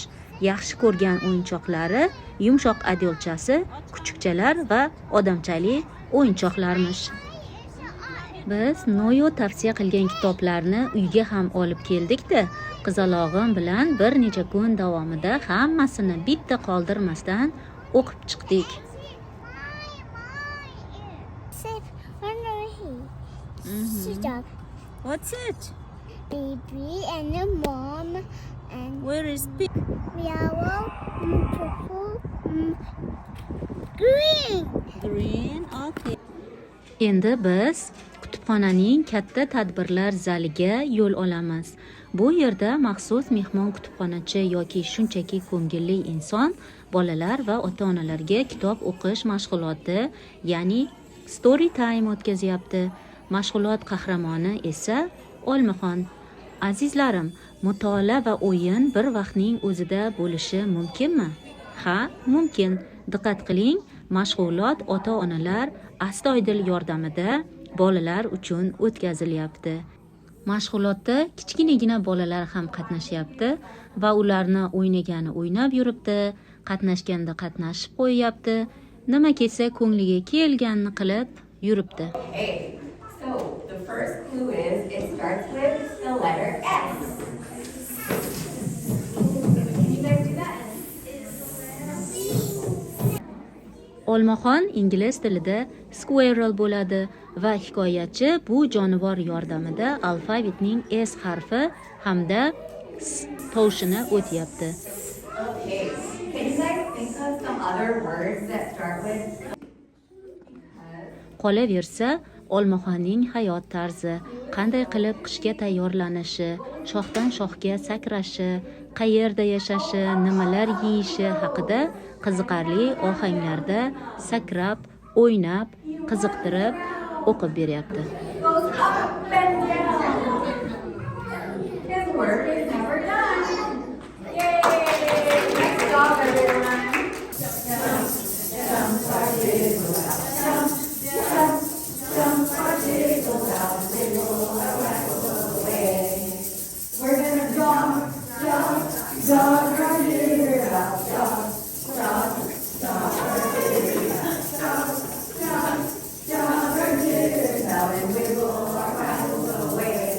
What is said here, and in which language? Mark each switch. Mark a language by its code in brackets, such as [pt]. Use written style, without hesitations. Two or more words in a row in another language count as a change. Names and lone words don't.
[uz] Yaxshi ko'rgan o'yinchoqlari yumshoq adyolchasi, kuchukchalar va odamchali o'yinchoqlarmish. Biz Noyo tavsiya qilgan kitoblarni uyga ham olib keldik-da, qizalog'im bilan bir necha kun davomida hammasini bitta qoldirmasdan o'qib chiqdik. [en] What's it? Baby and a mom and Where is pig? yellow, purple, green. Green. Okay. [uz] Endi biz kutubxonaning katta tadbirlar zaliga yo'l olamiz. Bu yerda maxsus mehmon kutubxonachi yoki shunchaki ko'ngilli inson bolalar va ota-onalarga kitob o'qish mashg'uloti, ya'ni [en] story time [uz] o'tkazyapti. Mashg'ulot qahramoni esa Olmaxon. Azizlarim, mutolaa va o'yin bir vaqtning o'zida bo'lishi mumkinmi? Ha, mumkin. Diqqat qiling, mashg'ulot ota-onalar astoydil yordamida bolalar uchun o'tkazilyapti. Mashg'ulotda kichkinagina bolalar ham qatnashyapti va ularni o'ynagani o'ynab yuribdi, qatnashganda qatnashib qo'yyapti, nima kelsa ko'ngliga kelganini qilib yuribdi. [en] So the first clue is it starts with the letter S. Can you guys do that? [uz] Olmaxon ingliz tilida squirrel bo'ladi va hikoyachi bu jonivor yordamida alfavitning S harfi hamda tovushini o'tyapti. [en] Okay. Can you guys think of some other words that start with? [uz] Qolaversa, Olmaxonning hayot tarzi, qanday qilib qishga tayyorlanishi, shoxdan shoxga sakrashi, qayerda yashashi, nimalar yeyishi haqida qiziqarli ohanglarda sakrab, o'ynab, qiziqtirib o'qib beryapti. [en] Goes up and down. His work is never done. Yay! Nice job, everyone. We're gonna jump, jump, jump right here, jump, jump, jump, jump right here, jump, jump, jump right here, now and wiggle our rattles away.